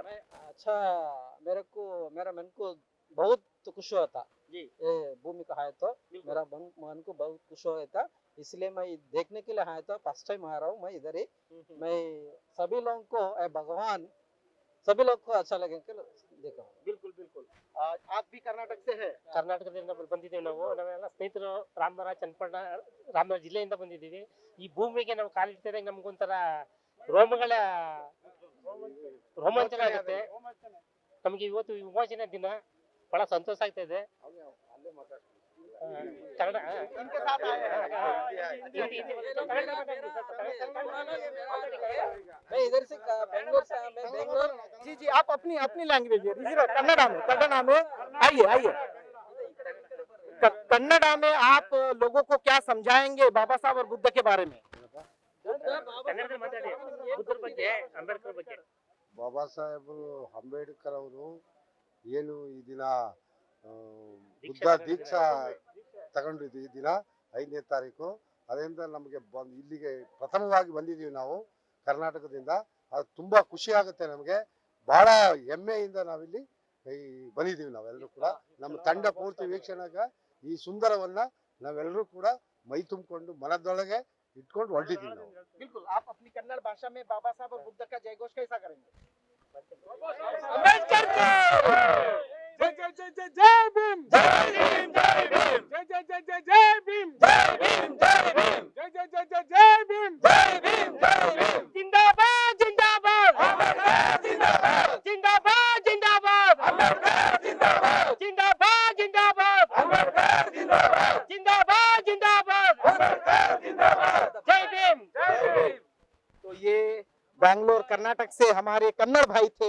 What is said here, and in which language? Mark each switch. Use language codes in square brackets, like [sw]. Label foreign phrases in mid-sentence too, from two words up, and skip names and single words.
[hi] मैं अच्छा, मेरा मन को बहुत खुश हुआ था जी। ये भूमि का है तो मेरा मन को बहुत खुश हुआ था, इसलिए मैं देखने के लिए आया था। फर्स्ट टाइम आ रहा हूँ मैं इधर ही। मैं सभी लोगों को भगवान सभी लोग को अच्छा लगे देखा। बिल्कुल बिल्कुल। आप भी कर्नाटक से है? [kn] ಕರ್ನಾಟಕದಿಂದ ಬಂದಿದ್ದೇವೆ ನಾವು. ನಾವೆಲ್ಲ ಸ್ನೇಹಿತರು ರಾಮನಗರ ಚನ್ನಪಟ್ಟಣ ರಾಮನಗರ ಜಿಲ್ಲೆಯಿಂದ ಬಂದಿದ್ದೀವಿ. ಈ ಭೂಮಿಗೆ ನಾವು ಕಾಲಿಡ್ತಿದ್ದಾಗ ನಮಗೊಂಥರ ರೋಮಾಂಚನ ಆಗುತ್ತೆ. ನಮಗೆ ಇವತ್ತು ವಿಮೋಚನೆ ದಿನ ಬಹಳ ಸಂತೋಷ ಆಗ್ತಾ ಇದೆ. ಕನ್ನಡ [hi] इनके साथ आए हैं। मैं इधर से बेंगलोर से आया। मैं बेंगलोर जी जी, आप अपनी अपनी लैंग्वेज कन्नड़ा में आइए। कन्नड़ा में आप लोगों को क्या समझाएंगे बाबा साहब और बुद्ध के बारे में? [kn] ಕನ್ನಡದಲ್ಲಿ ಮಾತಾಡಿ. ಬುದ್ಧರ ಬಗ್ಗೆ, ಅಂಬೇಡ್ಕರ್ ಬಗ್ಗೆ. ಬಾಬಾ ಸಾಹೇಬರು ಅಂಬೇಡ್ಕರ್ ಅವರು ಏನು ಈ ದಿನ ಬುದ್ಧ ದೀಕ್ಷಾ ತಗೊಂಡಿದ್ವಿ ಈ ದಿನ 5ನೇ ತಾರೀಕು. ಅದರಿಂದ ನಮಗೆ ಇಲ್ಲಿಗೆ ಪ್ರಥಮವಾಗಿ ಬಂದಿದ್ದೀವಿ ನಾವು ಕರ್ನಾಟಕದಿಂದ. ಅದು ತುಂಬಾ ಖುಷಿ ಆಗುತ್ತೆ ನಮಗೆ, ಬಹಳ ಹೆಮ್ಮೆಯಿಂದ ನಾವಿಲ್ಲಿ ಬಂದಿದ್ದೀವಿ ನಾವೆಲ್ಲರೂ ಕೂಡ. ನಮ್ಮ ತಂಡ ಪೂರ್ತಿ ವೀಕ್ಷಣೆಗೆ ಈ ಸುಂದರವನ್ನ ನಾವೆಲ್ಲರೂ ಕೂಡ ಮೈ ತುಂಬಿಕೊಂಡು ಮನದೊಳಗೆ इटकोंड ಹೊರಟಿದ್ದೀವಿ ನಾವು. [hi] बिल्कुल। आप अपनी कन्नड़ भाषा में बाबा साहब और बुद्ध का जय घोष कैसा करेंगे? अंबेडकर जय जय जय जय जय भीम, जय भीम, जय भीम, जय जय जय जय जय भीम, जय भीम, जय भीम, जय जय जय जय जय भीम, जय भीम, जय भीम। जिंदाबाद जिंदाबाद अंबेडकर, जिंदाबाद जिंदाबाद जिंदाबाद अंबेडकर, जिंदाबाद जिंदाबाद जिंदाबाद अंबेडकर, जिंदाबाद जिंदाबाद जिंदाबाद अंबेडकर, जिंदाबाद। जय भीम, जय भीम। तो ये बैंगलोर कर्नाटक से हमारे कन्नड़ भाई थे।